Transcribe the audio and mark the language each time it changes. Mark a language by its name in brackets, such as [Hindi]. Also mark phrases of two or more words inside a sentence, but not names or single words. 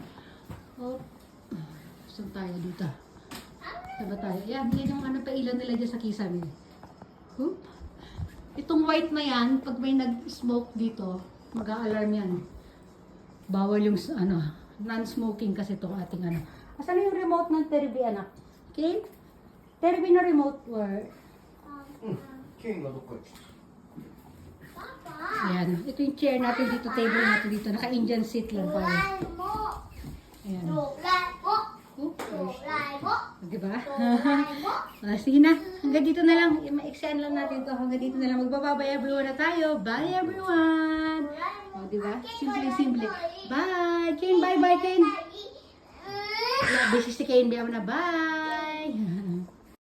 [Filipino] Saan tayo dito? Saan tayo? Ayan, yan yung pailan nila dyan sa kisame. Itong white na yan, pag may nag-smoke dito, mag-a-alarm yan. Bawal yung non-smoking kasi itong ating Asan na yung remote ng TV, anak? [Japanese] Okay? テレビのリモートは、ケンがどっか行っ [Filipino] ayan. Ito yung chair natin dito, table natin dito. Naka-Indian seat lang pala. Ayan. Diba? Sige na. Hanggang dito na lang. Ma-extend lang natin to. Hanggang dito na lang. Magbababay everyone na tayo. [English] Bye everyone. [Filipino] O, diba? Simple. Bye. Ken, bye-bye, Ken. Busy si Ken. Biyaw na. Bye.